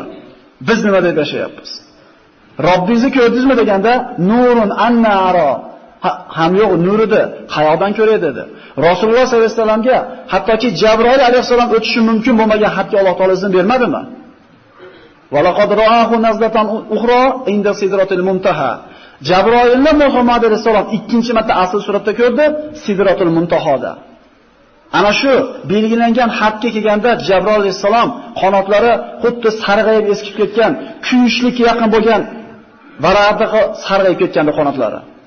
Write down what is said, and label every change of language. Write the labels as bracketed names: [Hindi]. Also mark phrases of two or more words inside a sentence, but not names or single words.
[Uzbek] Biz nima deb yashayapmiz? Robbingizni ko'rdingizmi deganda, [Arabic] "نور أنى أراه." [Uzbek] Ham yo'q, nurida qayoqdan ko'ray dedi. Rasululloh sollallohu alayhi vasallamga hattoki Jabroil alayhisalom o'tishi mumkin bo'lmagan xatga Alloh taolo izn bermadimi? [Arabic] ولقد رآه نزلة أخرى عند سدرة المنتهى. [Uzbek] Jabroilni Muhammad alayhisalom ikkinchi marta asl suratda ko'rdi, sidratul muntahoda. Ana shu belgilangan xatga kelganda Jabroil alayhisalom qanotlari xuddi sarg'ayib eskib ketgan, kuyishlikka yaqin bo'lgan varaqaga sarg'ayib ketgandi qanotlari.